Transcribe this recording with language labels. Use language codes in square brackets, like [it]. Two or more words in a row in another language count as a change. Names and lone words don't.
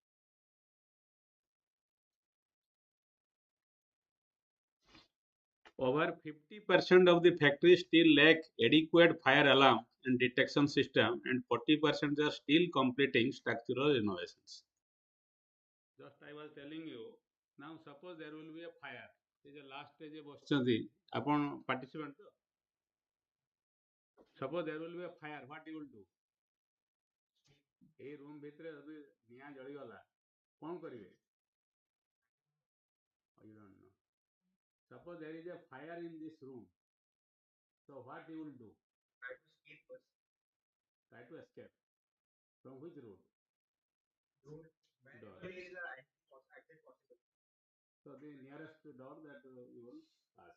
[en] Over 50% of the factories still lack adequate fire alarm and detection system, and 40% are still completing structural renovations. Just I was telling you, now suppose there will be a fire. This is the last stage of Boston. Upon participant, suppose there will be a fire, what you will do? A room [or] ଭିତରେ ଯଦି ନିଆଁ ଜଳିଗଲା କ'ଣ କରିବେ? [en] You don't know. Suppose there is a fire in this room, so what you will do? Try to escape. From which route? Door. So the nearest door that you will pass.